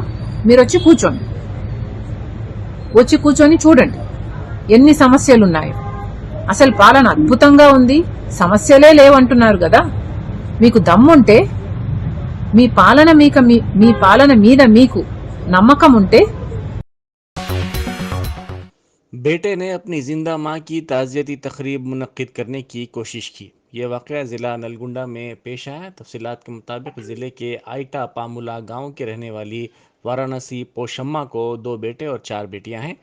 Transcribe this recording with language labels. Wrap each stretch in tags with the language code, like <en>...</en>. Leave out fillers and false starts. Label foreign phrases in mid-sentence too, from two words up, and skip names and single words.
<te>మీరు వచ్చి కూర్చొని చూడండి ఎన్ని సమస్యలున్నాయో. అసలు పాలన అద్భుతంగా ఉంది, సమస్యలే లేవంటున్నారు కదా. మీకు దమ్ముంటే మీ పాలన మీద మీకు నమ్మకం ఉంటే।</te> <ur>بیٹے نے اپنی زندہ ماں کی تعزیتی تقریب منعقد کرنے کی کوشش کی۔ یہ واقعہ ضلع نلگنڈا میں پیش آیا۔ تفصیلات کے مطابق ضلع کے آئٹا پامولا گاؤں کے رہنے والی وارانسی پوشمہ کو 2 بیٹے اور 4 بیٹیاں ہیں۔</ur>